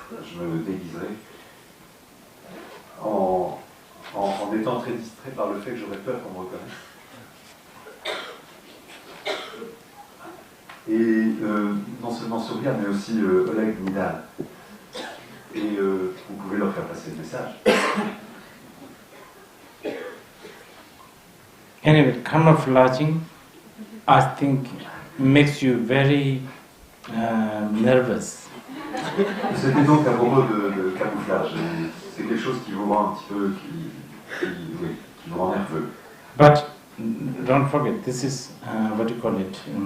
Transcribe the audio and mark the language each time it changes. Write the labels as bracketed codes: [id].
[fr] Je me déguiserai en étant très distrait par le fait que j'aurais peur qu'on me reconnaisse. Et non seulement Surya, mais aussi Oleg Nidal. Et vous pouvez leur faire passer le message. [en] Anyway, camouflaging, I think, makes you very nervous. [fr] C'était donc à propos de camouflage. C'est quelque chose qui vous rend un petit peu, qui vous rend nerveux. [en] But don't forget, this is what do you call it?